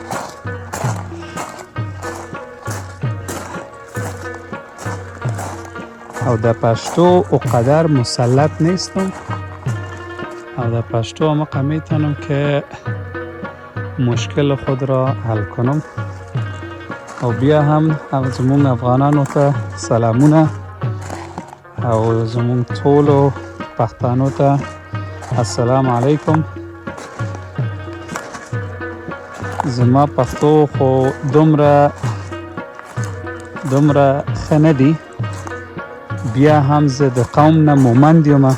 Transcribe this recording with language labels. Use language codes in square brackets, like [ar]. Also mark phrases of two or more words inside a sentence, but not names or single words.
[fa] او در پشتو اقدر مسلط نیستم او در پشتو اما میتونم که مشکل خود را حل کنم. [ps] او بیا هم زمون افغانانو ته سلامونه او زمون ټولو پښتنو ته السلام علیکم. زما پښتو خو دومره ښه نه دي، بیا هم زه د قوم نه مومند یم،